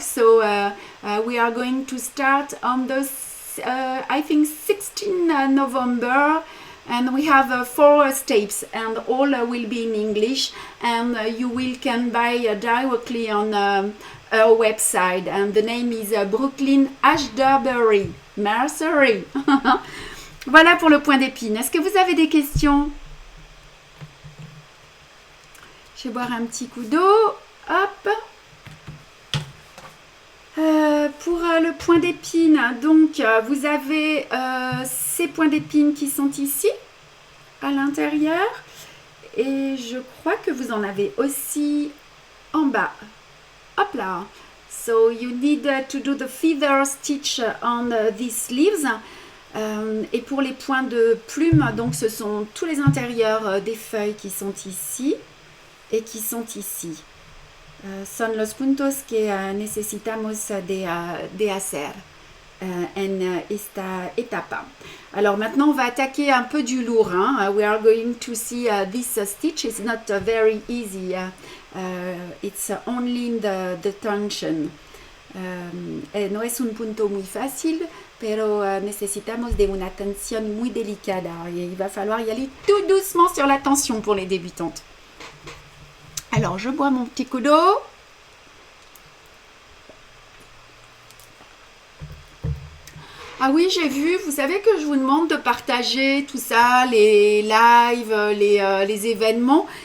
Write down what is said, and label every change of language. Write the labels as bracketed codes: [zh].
[en] So we are going to start on the I think 16 November, and we have 4 steps, and all will be in English, and you can buy directly on our website, and the name is Brooklyn Ashbury Mercery. [fr] Voilà pour le point d'épine. Est-ce que vous avez des questions? Je vais boire un petit coup d'eau. Hop. Pour le point d'épine, donc vous avez ces points d'épine qui sont ici, à l'intérieur. Et je crois que vous en avez aussi en bas. Hop là. [en] So you need to do the feather stitch on these sleeves. [fr] Et pour les points de plume, donc ce sont tous les intérieurs des feuilles qui sont ici et qui sont ici. [es] Son los puntos que necesitamos de hacer en esta etapa. [fr] Alors maintenant on va attaquer un peu du lourd. Hein? [en] We are going to see this stitch is not very easy. It's only the tension. [es] No es un punto muy fácil, pero necesitamos de una tensión muy delicada. [fr] Et il va falloir y aller tout doucement sur la tension pour les débutantes. Alors, je bois mon petit coup d'eau. Ah oui, j'ai vu, vous savez que je vous demande de partager tout ça, les lives, les événements.